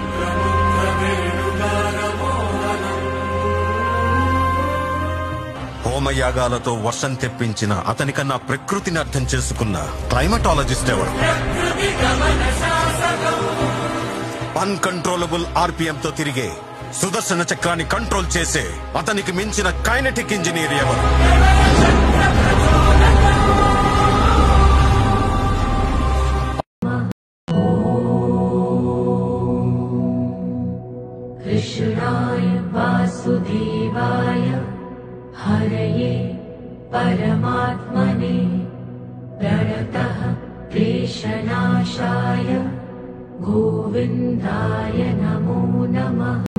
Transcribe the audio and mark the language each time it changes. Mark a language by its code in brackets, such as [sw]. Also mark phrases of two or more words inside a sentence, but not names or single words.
[te] హోమయాగాలతో వర్షం తెప్పించిన అతనికన్నా ప్రకృతిని అర్థం చేసుకున్న క్లైమటాలజిస్ట్ ఎవరు? [en] uncontrollable RPM [te] తో తిరిగే సుదర్శన చక్రాన్ని కంట్రోల్ చేసే అతనికి మించిన [en] kinetic engineer [te] ఎవరు? [sa] कृष्णाय वासुदेवाय हरये परमात्मने प्रणतः क्लेशनाशाय गोविन्दाय नमो नमः।